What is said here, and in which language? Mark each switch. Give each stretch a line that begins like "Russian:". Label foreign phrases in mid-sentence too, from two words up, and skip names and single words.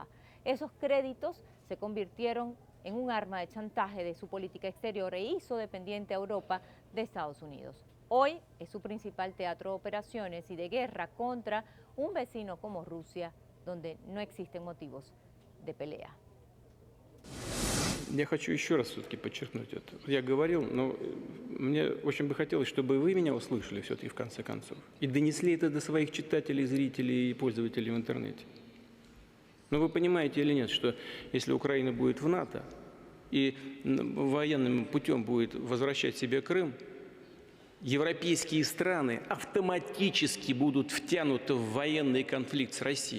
Spanish: Esos créditos se convirtieron en un arma de chantaje de su política exterior e hizo dependiente a Europa de Estados Unidos. Hoy es su principal teatro de operaciones y de guerra contra un vecino como Rusia, donde no existen motivos de pelea.
Russian: Я хочу еще раз все-таки подчеркнуть это. Я говорил, но мне очень бы хотелось, чтобы вы меня услышали все-таки в конце концов и донесли это до своих читателей, зрителей и пользователей в интернете. Но вы понимаете или нет, что если Украина будет в НАТО и военным путем будет возвращать себе Крым, европейские страны автоматически будут втянуты в военный конфликт с Россией.